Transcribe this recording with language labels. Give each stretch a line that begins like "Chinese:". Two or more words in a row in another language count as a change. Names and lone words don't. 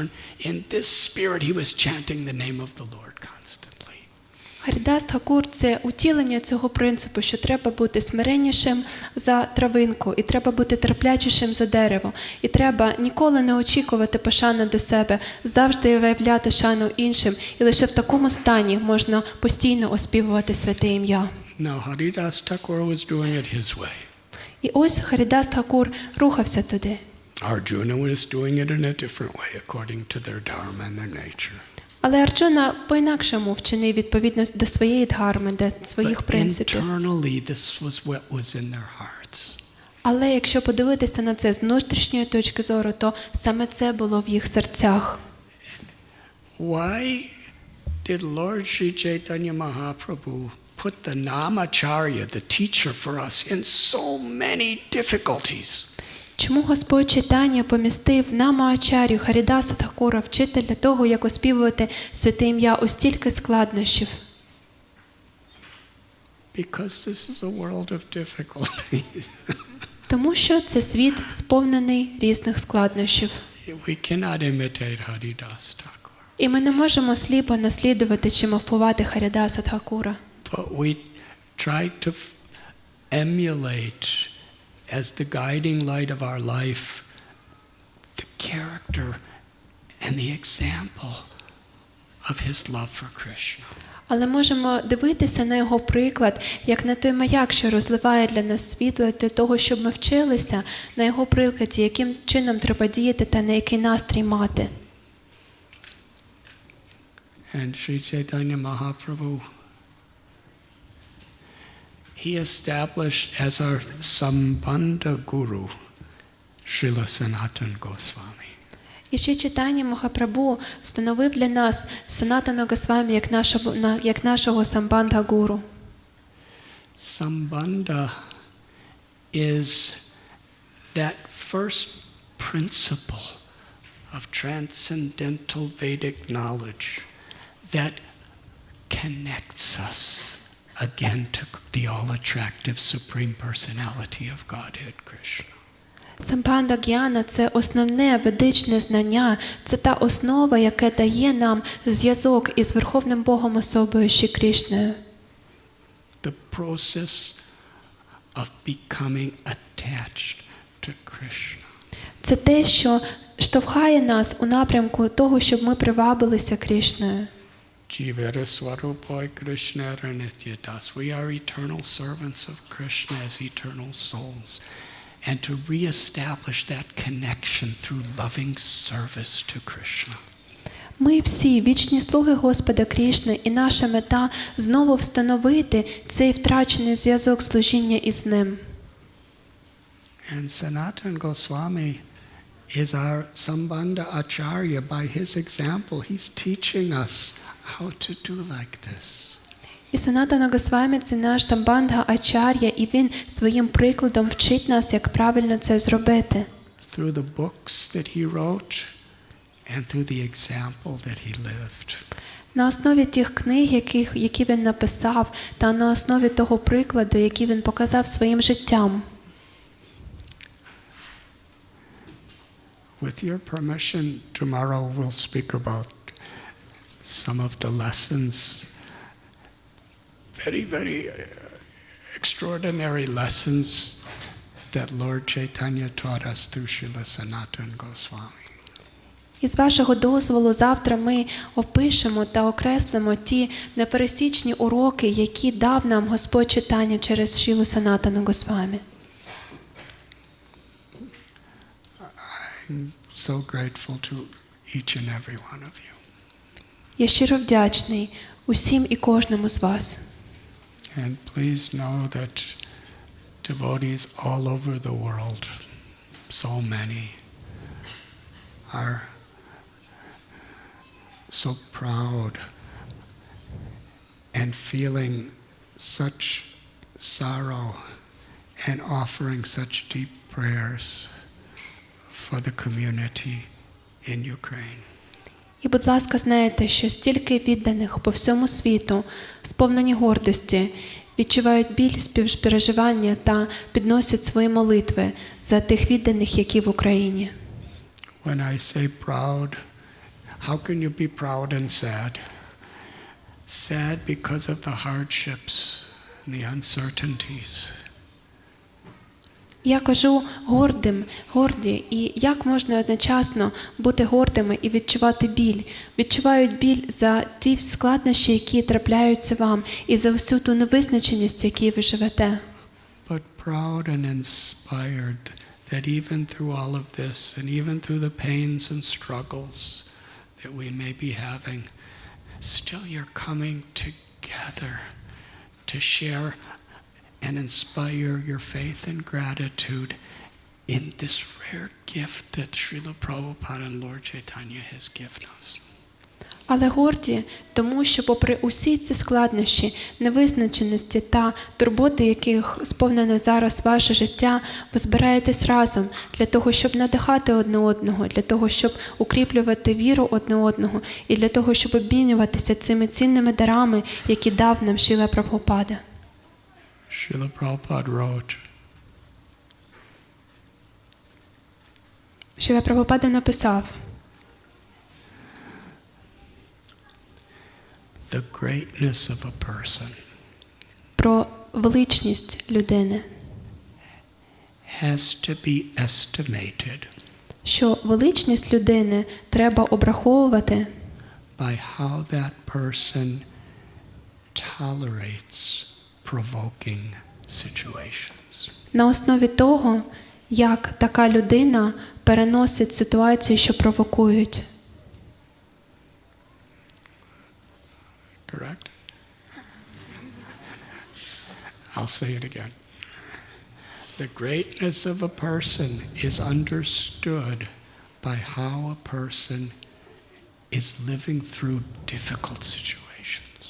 English: In this spirit, he was chanting the name of the Lord constantly.
Ukrainian: Харідас Тхакур – це утілення цього принципу, що треба бути смиреннішим за травинку, і треба бути терплячішим за дерево, і треба ніколи не очікувати пошани до себе, завжди виявляти шану іншим, і лише в такому стані можна постійно оспівувати святе ім'я.
English: Now, Haridas Thakur was doing it his way.
Ukrainian: І ось Харідас Тхакур рухався туди.
English: Arjuna was doing it in a different way according to their dharma and their nature.
Ukrainian: Але Арджуна по-інакшому вчинив відповідно до своєї дхарми, до своїх принципів.
English: Internally, this was what was in their hearts.
Ukrainian: Але якщо подивитися на це з внутрішньої точки зору, то саме це було в їх серцях.
English: Why did Lord Sri Chaitanya Mahaprabhu put the Namacharya, the teacher for us, in so many difficulties?
Ukrainian: Чому Господь Чайтанья помістив Нама Ачарю Харідаса Тхакура, вчитель для того, як оспівувати святе ім'я, у стільки складнощів?
English: Because this is a world of difficulty.
Ukrainian: Тому що це світ сповнений різних складнощів.
English: We cannot imitate Haridas Thakur.
Ukrainian: І ми не можемо сліпо наслідувати чи мовпувати Харідаса Тхакура.
English: But we try to emulate as the guiding light of our life the character and the example of his love for Krishna.
Ukrainian: Але можемо дивитися на його приклад, як на той маяк, що розливає для нас світло, для того, щоб ми вчилися на його прикладі, яким чином треба діяти та на який настрій мати.
English: And Sri Chaitanya Mahaprabhu, he established as our Sambandha Guru, Srila Sanatana Goswami.
Ukrainian: І Шрі Чайтанья Махапрабху встановив для нас Санатана Госвамі як нашого Самбандха Гуру.
English: Sambandha is that first principle of transcendental Vedic knowledge that connects us again to the all-attractive Supreme Personality of Godhead, Krishna.
Ukrainian: Самбандха Гьяна – це основне ведичне знання, це та основа, яка дає нам зв'язок із Верховним Богом особою Шрі Крішною.
English: The process of becoming attached to Krishna.
Ukrainian: Це те, що штовхає нас у напрямку того, щоб ми привабилися Крішною.
Bangla: জীবের স্বরূপ হয় কৃষ্ণের নিত্যদাস.
English: We are eternal servants of Krishna as eternal souls. And to reestablish that connection through loving service to Krishna.
Ukrainian: Ми всі вічні слуги Господа Крішни, і наша мета знову встановити цей втрачений зв'язок служіння із ним.
English: And Sanatana Goswami is our Sambandha Acharya. By his example, he's teaching us how to do like this.
Ukrainian: І Санатана Госвамі – це наш Самбандха Ачар'я, і він своїм прикладом вчить нас, як правильно це зробити.
English: Through the books that he wrote and through the example that he lived.
Ukrainian: На основі тих книг, які він написав, та на основі того прикладу, який він показав своїм життям.
English: With your permission, tomorrow we'll speak about some of the lessons, very, very extraordinary lessons that Lord Chaitanya taught us through Srila Sanatana Goswami.
Ukrainian: І з вашого дозволу завтра ми опишемо та окреслимо ті непересічні уроки, які дав нам Господь Чайтанья через Шрилу Санатану Госвамі.
English: I'm so grateful to each and every one of you.
Ukrainian: Я щиро вдячний усім і кожному з вас.
English: And please know that devotees all over the world, so many, are so proud and feeling such sorrow and offering such deep prayers for the community in Ukraine.
Ukrainian: І, будь ласка, знайте, що стільки відданих по всьому світу, сповнені гордості, відчувають біль, співпереживання та підносять свої молитви за тих відданих, які в Україні.
English: When I say proud, how can you be proud and sad? Sad because of the hardships and the uncertainties.
Ukrainian: Я кажу горді, і як можна одночасно бути гордими і відчувати біль? Відчувають біль за ті складнощі, які трапляються вам, і за всю ту невизначеність, в якій ви живете.
English: but proud and inspired that even through all of this, and even through the pains and struggles that we may be having, still you're coming together to share and inspire your faith and gratitude in this rare gift that Srila Prabhupada and Lord Chaitanya has given us.
Ukrainian: Але горді, тому що попри усі ці складнощі, невизначеності та турботи, яких сповнене зараз ваше життя, ви збираєтесь разом для того, щоб надихати одне одного, для того, щоб укріплювати віру одне одного і для того, щоб обмінюватися цими цінними дарами, які дав нам Шрила Прабхупада.
English: Srila Prabhupada wrote,
Ukrainian: Шрила Прабхупада написав:
English: the greatness of a person
Ukrainian: про величність людини,
English: has to be estimated
Ukrainian: що величність людини треба обраховувати
English: by how that person tolerates provoking situations.
Ukrainian: на основі того, як така людина переносить ситуації, що провокують.
English: Correct? I'll say it again. The greatness of a person is understood by how a person is living through difficult situations.